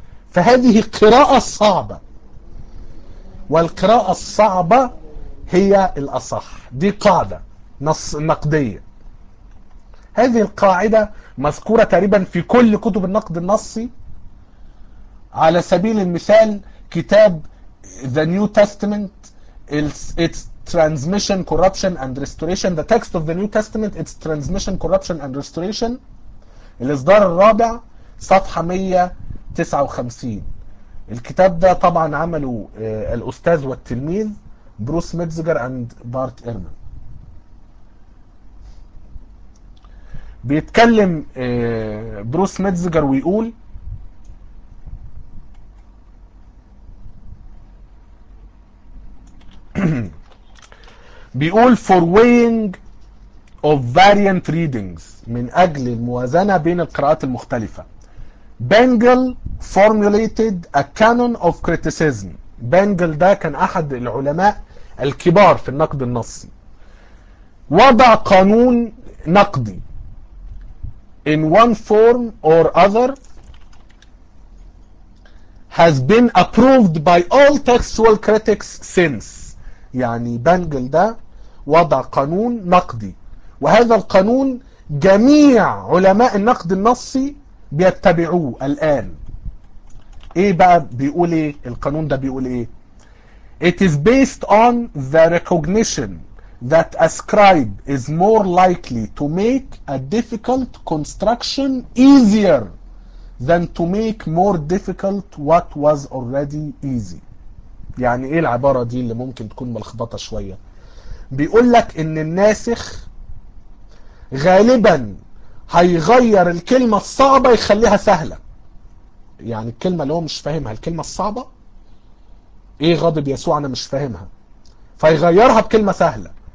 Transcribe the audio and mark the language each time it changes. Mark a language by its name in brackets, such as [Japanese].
[Arabic] فهذه قراءة صعبة، والقراءة الصعبة هي الأصح. دي قاعدة نص نقدية. هذه القاعدة مذكورة تقريبا في كل كتب النقد النصي. على سبيل المثال كتاب [English] The New Testament It's Transmission, Corruption and Restoration. The text of the New Testament It's Transmission, Corruption and Restoration. [Arabic] الإصدار الرابع صفحة 159. الكتاب ده طبعا عمله الأستاذ والتلميذ بروس ميتزجر أند بارت إيرمان. بيتكلم بروس ميتزجر ويقول بيقول [English] for weighing of variant readings، [Arabic] من أجل الموازنة بين القراءات المختلفة. [English] Bengel formulated a canon of criticism. [Arabic] بنجل ده كان أحد العلماء الكبار في النقد النصي، وضع قانون نقدي [English] in one form or other has been approved by all textual critics since. [Arabic] يعني بنجل ده وضع قانون نقدي، وهذا القانون جميع علماء النقد النصي بيتبعوه الآن. ايه بقى بيقول ايه القانون ده؟ بيقول ايه؟ [English] It is based on the recognition that a scribe is more likely to make a difficult construction easier than to make more difficult what was already easy. [Arabic] يعني ايه العبارة دي اللي ممكن تكون ملخبطة شوية؟ بيقول لك ان الناسخ غالبا هيغير الكلمة الصعبة يخليها سهلة. يعني الكلمة اللي هو مش فاهمها، الكلمة الصعبة ايه؟ غضب يسوع، انا مش فاهمها، فيغيرها بكلمة سهلة.